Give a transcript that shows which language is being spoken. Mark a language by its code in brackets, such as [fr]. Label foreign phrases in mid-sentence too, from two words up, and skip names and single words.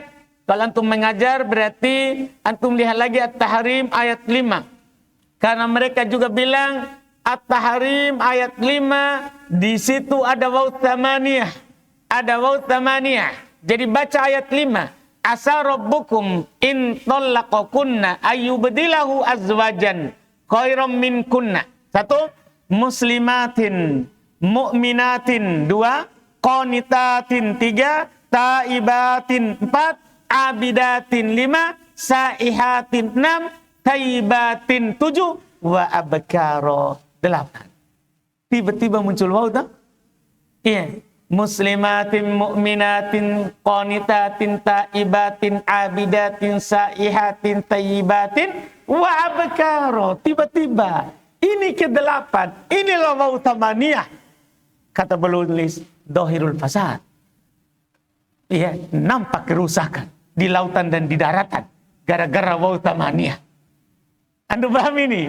[id] Kalau antum mengajar berarti antum lihat lagi At-Tahrim ayat 5. Karena mereka juga bilang At-Tahrim ayat 5 di situ ada [ar] واو الثمانية. [id] Ada [ar] واو الثمانية. [id] Jadi baca ayat 5. [ar] عسى ربكم إن طلقكن أن يبدله أزواجا خيرا منكن. 1, مسلمات مؤمنات. 2, قانتات. 3, تائبات. 4, عابدات. 5, سائحات. 6, ثيبات. 7, وأبكارا. 8. [id] Tiba-tiba muncul waw tak? Iya. [ar] مسلمات، مؤمنات، قانتات، تائبات، عابدات، سائحات، طيبات، وأبكارا. [id] Tiba-tiba. Ini ke-8. Inilah [ar] واو الثمانية. [id] Kata penulis, [ar] ظهر الفساد. [id] Iya, nampak kerusakan di lautan dan di daratan. Gara-gara [ar] واو الثمانية. [id] Anda paham ini?